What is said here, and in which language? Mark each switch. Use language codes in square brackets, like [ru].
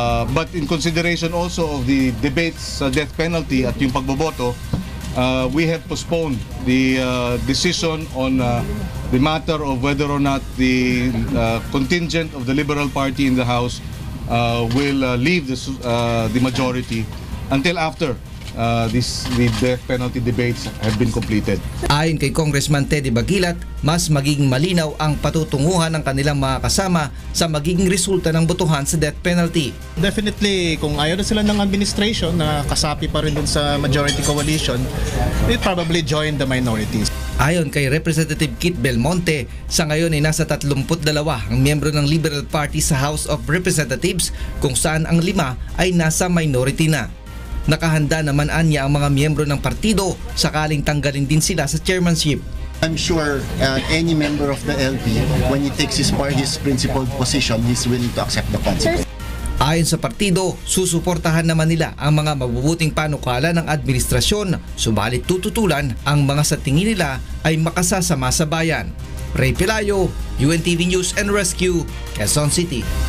[en] But in consideration also of the debates sa death penalty [tl] at yung pagboboto, [en] we have postponed the decision on the matter of whether or not the contingent of the Liberal Party in the House will leave the majority until after the death penalty debates have been completed. [tl] Ayon kay Congressman Teddy Bagilat, mas magiging malinaw ang patutunguhan ng kanilang mga kasama sa magiging resulta ng botohan sa death penalty. Definitely, kung ayaw na sila ng administration na kasapi pa rin dun sa majority coalition, [en] they probably join the minorities. [tl] Ayon kay Representative Kit Belmonte, sa ngayon ay nasa 32 ang miyembro ng Liberal Party sa House of Representatives kung saan ang 5 ay nasa minority na. Nakahanda naman anya ang mga miyembro ng partido sakaling tanggalin din sila sa chairmanship. [en] I'm sure any member of the LP, when he takes his principled position, he's willing to accept the consequences. [tl] Ayon sa partido, susuportahan naman nila ang mga mabubuting panukala ng administrasyon, subalit tututulan ang mga sa tingin nila ay makasasama sa bayan. Ray Pelayo, UNTV News and Rescue, Quezon City.